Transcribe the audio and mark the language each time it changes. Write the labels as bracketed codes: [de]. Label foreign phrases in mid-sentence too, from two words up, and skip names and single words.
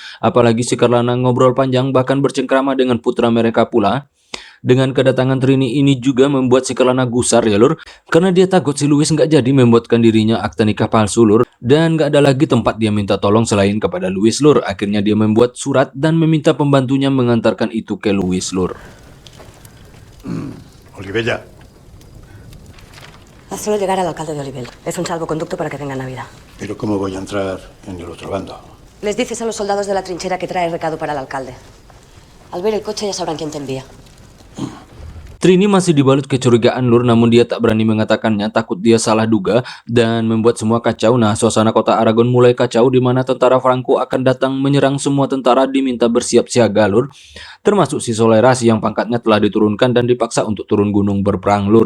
[id] Apalagi si Karlana ngobrol panjang bahkan bercengkrama dengan putra mereka pula. Dengan kedatangan Trini ini juga membuat si Karlana gusar ya lur, karena dia takut si Luis nggak jadi membuatkan dirinya akta nikah palsu lur, dan nggak ada lagi tempat dia minta tolong selain kepada Luis lur. Akhirnya dia membuat surat dan meminta pembantunya mengantarkan itu ke Luis lur. [es] Olivella. Hazlo llegar al alcalde de Olivella. Es un salvoconducto para que tengan Navidad. Pero ¿cómo voy a entrar en el otro bando? Les dices a los soldados de la trinchera que trae recado para el alcalde. Al ver el coche ya sabrán quién te envía. [id] Trini masih dibalut kecurigaan lur, namun dia tak berani mengatakannya, takut dia salah duga dan membuat semua kacau. Nah, suasana kota Aragon mulai kacau, di mana tentara Franco akan datang menyerang semua tentara, diminta bersiap siaga lur. Termasuk si Soleras yang pangkatnya telah diturunkan dan dipaksa untuk turun gunung berperang lur.